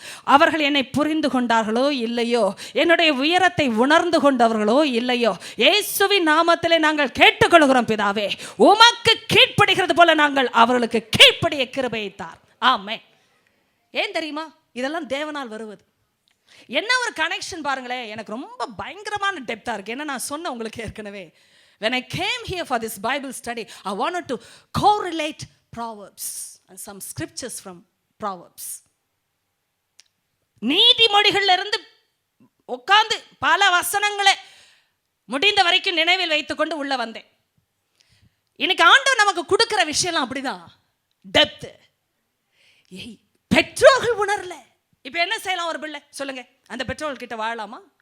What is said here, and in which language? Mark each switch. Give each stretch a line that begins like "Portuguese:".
Tamil: அவர்கள் என்னை புரிந்து கொண்டார்களோ இல்லையோ, என்னுடைய உயரத்தை உணர்ந்து கொண்டவர்களோ இல்லையோ, இயேசுவின் நாமத்திலே நாங்கள் கேட்டுக்கொள்கிறோம் பிதாவே, உமக்கு கீழ்ப்படுகிறது போல நாங்கள் அவர்களுக்கு கீழ்ப்படிய கிருபையை தார். ஆமென். ஏன் தெரியுமா? இதெல்லாம் தேவனால் வருவது. என்ன ஒரு கனெக்ஷன் பாருங்களேன். எனக்கு ரொம்ப பயங்கரமான டெப்தா இருக்கு. என்ன நான் சொன்ன உங்களுக்கு ஏற்கனவே,
English: when I came here for this Bible study, I wanted to correlate Proverbs and some scriptures from Proverbs.
Tamil: நீதிமொழிகள்ல இருந்து உட்கார்ந்து பல வசனங்களை முடிந்த வரைக்கும் நினைவில் வைத்துக்கொண்டு உள்ள வந்தேன். இன்னைக்கு ஆண்டவர் நமக்கு கொடுக்கிற விஷயம்லாம் அப்படிதான், டெப்த். பெற்றோர்கள் உணரல. இப்ப என்ன செய்யலாம்? ஒரு பிள்ளை சொல்லுங்க, அந்த பெற்றோர்கள் கிட்ட வாழலாமா?